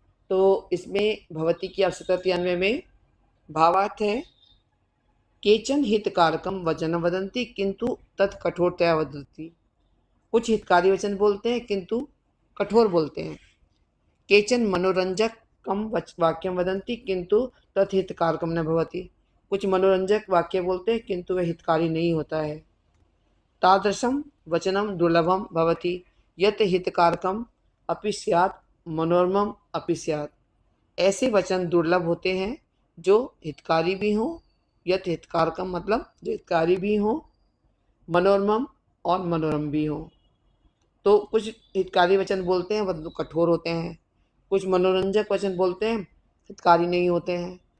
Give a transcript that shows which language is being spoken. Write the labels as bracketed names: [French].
[Hindi] तो इसमें भवती की आवश्यकता थी अन्वय में। [Sanskrit] भावार्थ है केचन हितकारकम वचन वदंती किंतु तत्कठोरतया वदंती। [Hindi] कुछ हितकारी वचन बोलते हैं किंतु कठोर बोलते हैं। [Sanskrit] केचन मनोरंजक कम वाक्यम वदंती किंतु तत्हितकारकम न भवति। [Hindi] कुछ मनोरंजक वाक्य बोलते हैं किंतु वह हितकारी नहीं होता है। तादृशम [Sanskrit] वचनम दुर्लभम भवति यत हितकारकम अपि स्यात् मनोरमम अपि स्यात्। [Hindi] ऐसे वचन दुर्लभ होते हैं जो हितकारी भी हों, [Sanskrit] यत हितकारकम [Hindi] मतलब जो हितकारी भी हों, मनोरमम और मनोरम भी हों। तो कुछ हितकारी वचन बोलते हैं वह कठोर होते हैं, कुछ मनोरंजक वचन बोलते हैं हितकारी नहीं होते हैं।